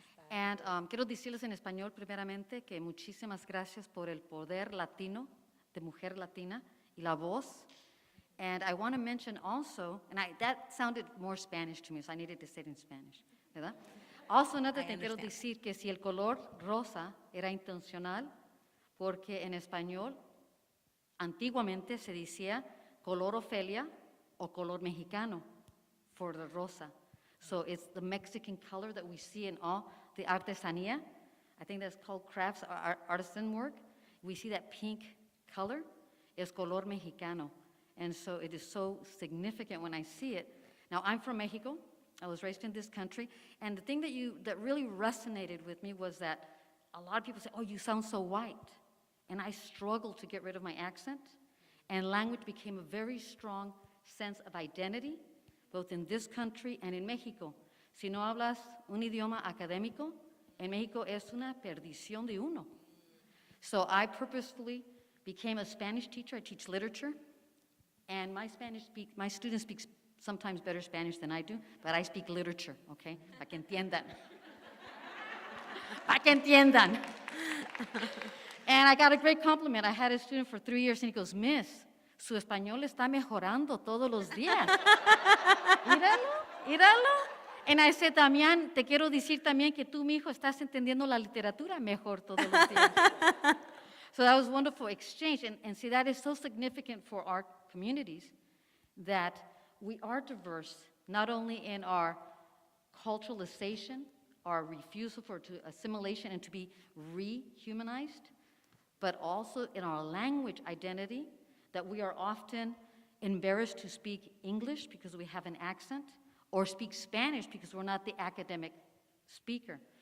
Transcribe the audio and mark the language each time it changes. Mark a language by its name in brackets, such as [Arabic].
[English] And [Spanish] quiero decirles en español primeramente que muchísimas gracias por el poder latino, de mujer latina, y la voz. [English] And I want to mention also, and that sounded more Spanish to me, so I needed to say it in Spanish, [Spanish] ¿verdad? [English] Also, another thing, [Spanish] quiero decir que si el color rosa era intencional, porque en español antiguamente se decía color Ofelia o color mexicano [English] for the [Spanish] rosa. [English] So it's the Mexican color that we see in all the artesanía. I think that's called crafts, artisan work. We see that pink color is [Spanish] color mexicano. [English] And so it is so significant when I see it. Now, I'm from Mexico. I was raised in this country. And the thing that really resonated with me was that a lot of people say, oh, you sound so white. And I struggled to get rid of my accent. And language became a very strong sense of identity, both in this country and in Mexico. [Spanish] Si no hablas un idioma académico, en Mexico es una perdición de uno. [English] So I purposefully became a Spanish teacher. I teach literature. And my students speak sometimes better Spanish than I do, but I speak literature, okay? [Spanish] Para que entiendan. Para que entiendan. [English] And I got a great compliment. I had a student for 3 years, and he goes, Miss, [Spanish] su español está mejorando todos los días. Míralo. [English] And I said, [Spanish] Damián, te quiero decir también que tú, mi hijo, estás entendiendo la literatura mejor todos los días. [English] So that was a wonderful exchange. And see, that is so significant for our communities that we are diverse, not only in our culturalization, our refusal to assimilation and to be rehumanized, but also in our language identity, that we are often embarrassed to speak English because we have an accent, or speak Spanish because we're not the academic speaker.